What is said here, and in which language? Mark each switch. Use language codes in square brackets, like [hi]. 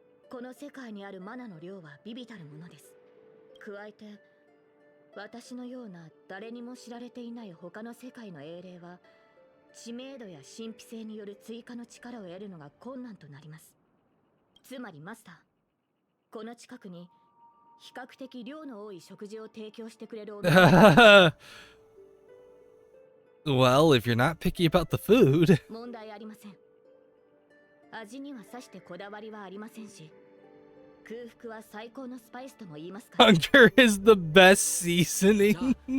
[ja] この世界にあるマナの量は微々たるものです。加えて、私のような誰にも知られていない他の世界の英霊は、知名度や神秘性による追加の力を得るのが困難となります。つまりマスター、この近くに比較的量の多い食事を提供してくれるお店。 [en] Well, if you're not picky about the food. [ja] 問題ありません。味にはさしてこだわりはありませんし、空腹は最高のスパイスとも言いますか。 [en] Hunger is the best seasoning.